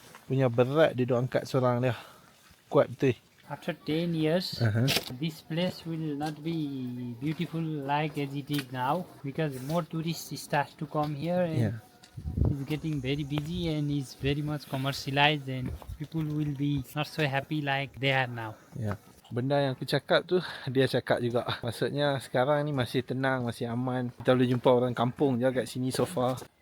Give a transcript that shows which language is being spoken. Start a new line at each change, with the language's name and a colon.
Malay: Punya berat dia duk angkat seorang dia. Kuat betul.
English: After 10 years, this place will not be beautiful like as it is now because more tourists start to come here and it's getting very busy and is very much commercialized and people will be not so happy like they are now.
Malay: Ya. Benda yang aku cakap tu dia cakap juga. Maksudnya sekarang ni masih tenang, masih aman. Kita boleh jumpa orang kampung je kat sini
English: so far.